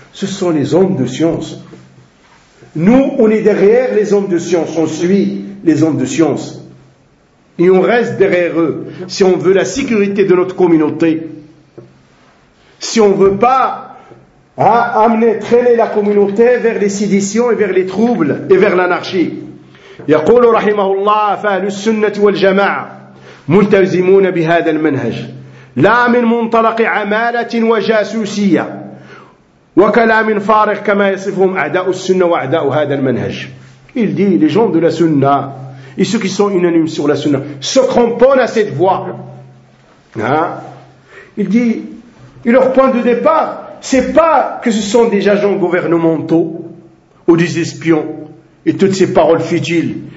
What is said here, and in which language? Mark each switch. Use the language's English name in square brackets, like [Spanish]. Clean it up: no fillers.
[French] Ce sont les hommes de science. Nous, on est derrière les hommes de science. On suit les hommes de science. Et on reste derrière eux si on veut la sécurité de notre communauté. Si on ne veut pas amener, traîner la communauté vers les séditions et vers les troubles et vers l'anarchie. [Arabic] يقول رحمه الله فأهل السنة والجماعة ملتزمون بهذا المنهج لا من منطلق عمالة وجاسوسية وكلام فارغ كما يصفهم أعداء السنة وأعداء هذا المنهج. [French] Il dit, les gens de la Sunna et ceux qui sont unanimes sur la Sunna se cramponnent à cette voie. Il dit, et leur point de départ, c'est pas que ce sont des agents gouvernementaux ou des espions et toutes ces paroles futiles.